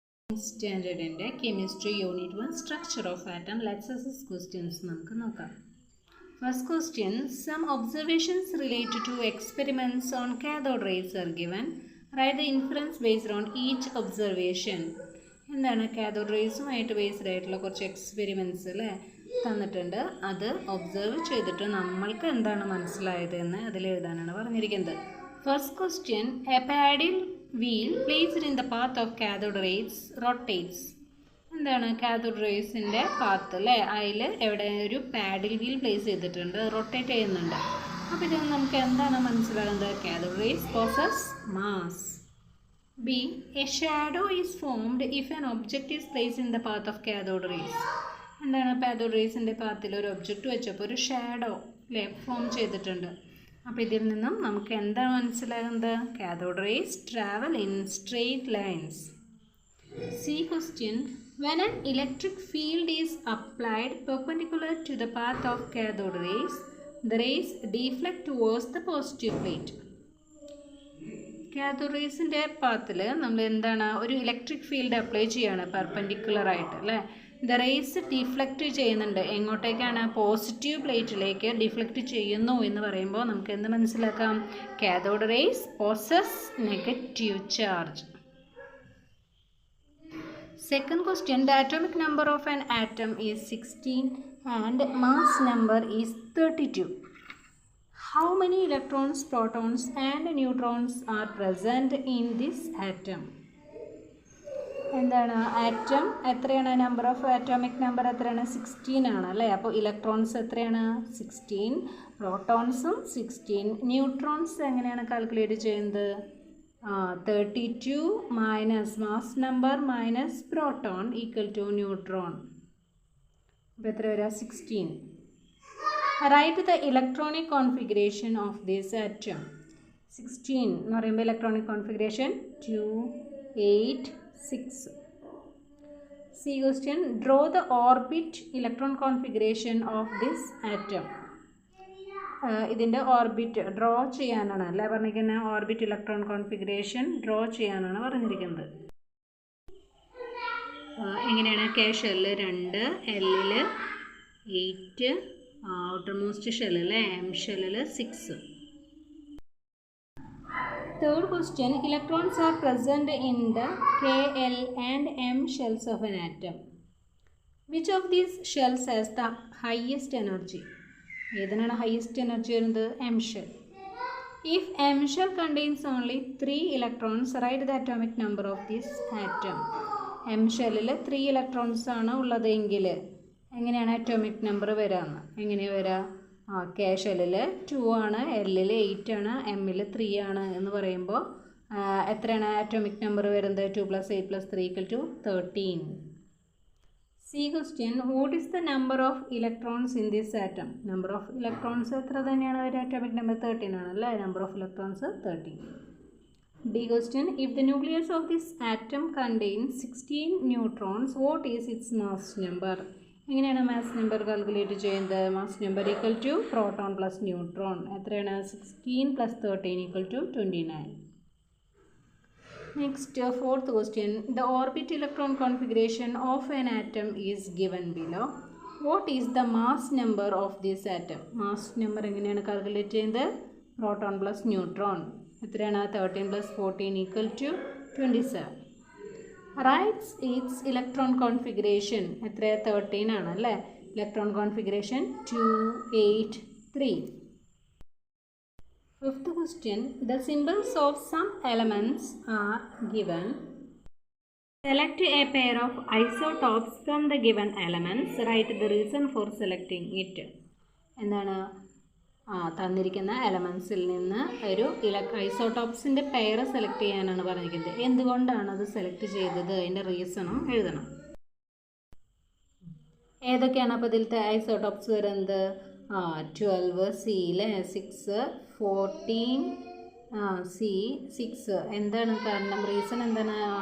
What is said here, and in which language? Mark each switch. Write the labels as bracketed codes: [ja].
[en] 9th standard in chemistry unit 1 structure of atom. Let's assess questions. First question, some observations related to experiments on cathode rays are given. Write the inference based on each observation. [ml] എന്താണ് cathode റേസുമായിട്ട് based ആയിട്ടുള്ള കുറച്ച് experiments അല്ലേ തന്നിട്ടുണ്ട്. അത് observe ചെയ്തിട്ട് നമ്മൾക്ക് എന്താണ് മനസ്സിലായത് എന്ന് അതിൽ എഴുതാനാണ് പറഞ്ഞിരിക്കുന്നത്. [en] First question, a paddle wheel placed in the path of cathode rays rotates. [ml] എന്താണ് കാഥോഡ് റേസിൻ്റെ പാത്ത് അല്ലേ, അതിൽ എവിടെ ഒരു പാഡിൽ വീൽ പ്ലേസ് ചെയ്തിട്ടുണ്ട്, റൊട്ടേറ്റ് ചെയ്യുന്നുണ്ട്. അപ്പോൾ ഇത് നമുക്ക് എന്താണ് മനസ്സിലാകുന്നത്? [en] Cathode rays possess mass. B. A shadow is formed if an object is placed in the path of cathode rays. [ml] എന്താണ് കാഥോഡ് റേസിൻ്റെ പാത്തിൽ ഒരു ഒബ്ജക്റ്റ് വെച്ചപ്പോൾ ഒരു ഷാഡോ അല്ലേ ഫോം ചെയ്തിട്ടുണ്ട്. അപ്പോൾ ഇതിൽ നിന്നും നമുക്ക് എന്താണ് മനസ്സിലാകുന്നത്? [en] Cathode rays travel in straight lines. C question, when an electric field is applied perpendicular to the path of cathode rays, the rays deflect towards the positive plate. [ml] Cathode റേസിൻ്റെ പാത്തിൽ നമ്മൾ എന്താണ് ഒരു ഇലക്ട്രിക് ഫീൽഡ് അപ്ലൈ ചെയ്യുകയാണ് perpendicular ആയിട്ട് അല്ലേ. The race deflect ചെയ്യുന്നുണ്ട്. എങ്ങോട്ടേക്കാണ്? Positive പ്ലേറ്റിലേക്ക് deflect ചെയ്യുന്നു എന്ന് പറയുമ്പോൾ നമുക്ക് എന്ത് മനസ്സിലാക്കാം? [en] Cathode rays possess negative charge. Second question, the atomic number of an atom is 16 and mass number is 32. How many electrons, protons and neutrons are present in this atom? [ml] എന്താണ് atom എത്രയാണ്? Number of atomic number എത്രയാണ്? 16 ആണ് അല്ലേ. അപ്പോൾ electrons എത്രയാണ്? 16. പ്രോട്ടോൺസും 16. Neutrons എങ്ങനെയാണ് calculate ചെയ്യുന്നത്? 32 minus mass number minus proton equal to neutron. അപ്പോൾ എത്ര വരിക? 16. [en] Write the electronic configuration of this atom. [ml] 16 എന്ന് പറയുമ്പോൾ electronic configuration 2, 8, 6. [en] C question, draw the orbit electron configuration of this atom. [ml] ഇതിൻ്റെ ഓർബിറ്റ് ഡ്രോ ചെയ്യാനാണ് അല്ലേ പറഞ്ഞിരിക്കുന്നത്. ഓർബിറ്റ് ഇലക്ട്രോൺ കോൺഫിഗറേഷൻ ഡ്രോ ചെയ്യാനാണ് പറഞ്ഞിരിക്കുന്നത്. എങ്ങനെയാണ്? കെ ഷെല്ല് 2, എല്ലിൽ 8, ഔട്ടർ മോസ്റ്റ് ഷെല്ലിൽ എം ഷെല്ലിൽ 6. [en] Third question, electrons are present in the K, L and M shells of an atom. Which of these shells has the highest energy? [ml] ഏതിനാണ് highest energy വരുന്നത്? M shell. [en] If M shell contains only 3 electrons, write the atomic number of this atom. [ml] M ഷെല്ലിൽ 3 electrons ആണ് ഉള്ളതെങ്കിൽ എങ്ങനെയാണ് atomic number വരാമെന്ന്? എങ്ങനെയാണ് വരിക? K ഷെല്ലിൽ 2 ആണ്, എല്ലിൽ 8 ആണ്, എമ്മിൽ 3 ആണ് എന്ന് പറയുമ്പോൾ എത്രയാണ് അറ്റോമിക് നമ്പർ വരുന്നത്? 2 + 8 + 3 = 13. [en] C question, what is the number of electrons in this atom? [ml] Number of electrons എത്ര തന്നെയാണ് വരിക? അറ്റോമിക് നമ്പർ 13 ആണ് അല്ലേ. Number of electrons 13. [en] D question, if the nucleus of this atom contains 16 neutrons, what is its mass number? [ml] എങ്ങനെയാണ് mass number calculate ചെയ്യുന്നത്? Mass number equal to proton plus neutron. എത്രയാണ്? [en] 16 + 13 = 29. Next, fourth question, the orbit electron configuration of an atom is given below. What is the mass number of this atom? [ml] Mass number എങ്ങനെയാണ് calculate ചെയ്യുന്നത്? Proton plus neutron. എത്രയാണ്? [en] 13 + 14 = 27. Writes it's electron configuration. [ml] എത്ര? 13 ആണ് അല്ലേ. Electron configuration 2, 8, 3. [en] Fifth question, the symbols of some elements are given. Select a pair of isotopes from the given elements. Write the reason for selecting it. [ml] എന്താണ്? തന്നിരിക്കുന്ന എലമെൻസിൽ നിന്ന് ഒരു ഐസോടോപ്സിൻ്റെ pair select ചെയ്യാനാണ് പറഞ്ഞിരിക്കുന്നത്. എന്തുകൊണ്ടാണ് അത് സെലക്ട് ചെയ്തത്? അതിൻ്റെ റീസണും എഴുതണം. ഏതൊക്കെയാണ് അപ്പോൾ ഇതിലത്തെ ഐസോടോപ്സ് വരുന്നത്? 12 C, 6, 14 C, 6. എന്താണ് കാരണം? റീസൺ എന്താണ്?